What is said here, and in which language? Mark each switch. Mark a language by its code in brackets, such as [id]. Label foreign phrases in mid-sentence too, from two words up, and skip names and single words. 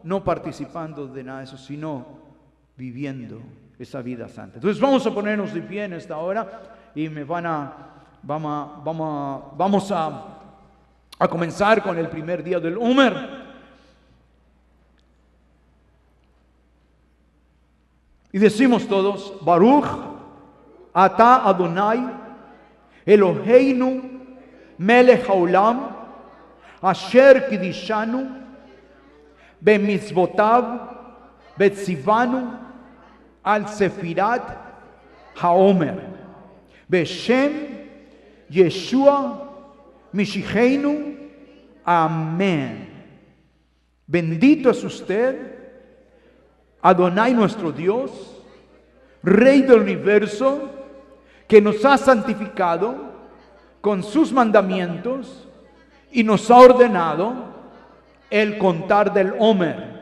[es] No participando de nada de eso, sino viviendo esa vida santa. Entonces vamos a ponernos de pie en esta hora y vamos a comenzar con el primer día del Omer. Y decimos todos, [he] ברוך אתה אדוני אלוהינו מלך העולם אשר קידשנו במצוותיו וציוונו על ספירת העומר בשם ישוע משיחנו. [es] Amén. Bendito es usted, Adonai nuestro Dios, Rey del universo, que nos ha santificado con sus mandamientos y nos ha ordenado el contar del Omer.